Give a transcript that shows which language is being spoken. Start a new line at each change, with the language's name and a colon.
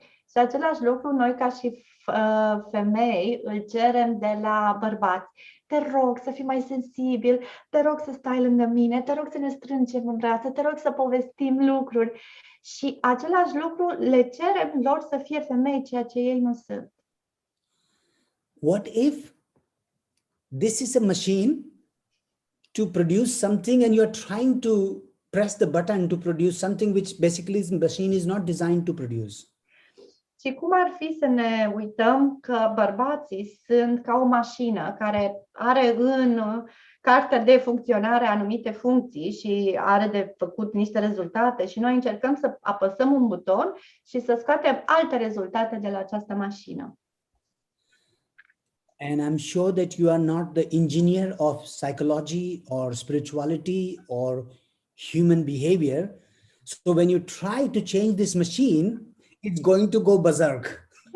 Romanian: Și același lucru noi ca și femei îl cerem de la bărbați. Te rog să fii mai sensibil, te rog să stai lângă mine, te rog să ne strângem în brațe, te rog să povestim lucruri. Și același lucru le cerem lor să fie femei, ceea ce ei nu sunt.
English: What if this is a machine to produce something and you are trying to press the button to produce something which basically the machine is not designed to produce?
Romanian: Și cum ar fi să ne uităm că bărbații sunt ca o mașină care are în cartea de funcționare anumite funcții și are de făcut niște rezultate și noi încercăm să apăsăm un buton și să scoatem alte rezultate de la această mașină.
English: And I'm sure that you are not the engineer of psychology or spirituality or human behavior. So when you try to change this machine, it's going to go berserk.